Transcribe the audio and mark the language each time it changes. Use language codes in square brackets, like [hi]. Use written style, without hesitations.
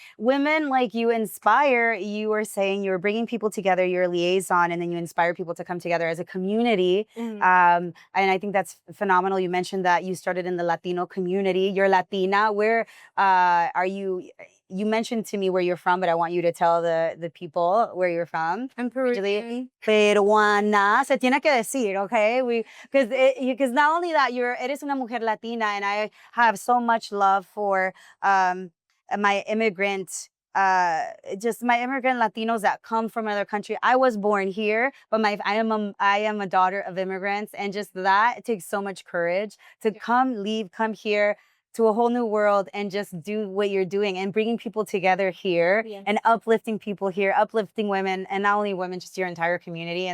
[en] Women like you inspire. You were saying you were bringing people together, you're a liaison, and then you inspire people to come together as a community. Mhm. And I think that's phenomenal. You mentioned that you started in the Latino community. You're Latina. Where are you? you mentioned to me where you're from, but I want you to tell the people where you're from. I'm Peruvian. [es] Peruana, se tiene que decir, okay? [en] Because not only that, [es] eres una mujer Latina, [en] and I have so much love for my immigrant. Just my immigrant Latinos that come from another country. I was born here, but I am a daughter of immigrants, and just that, it takes so much courage to come here to a whole new world and just do what you're doing and bringing people together here and uplifting people here, uplifting women, and not only women, just your entire community.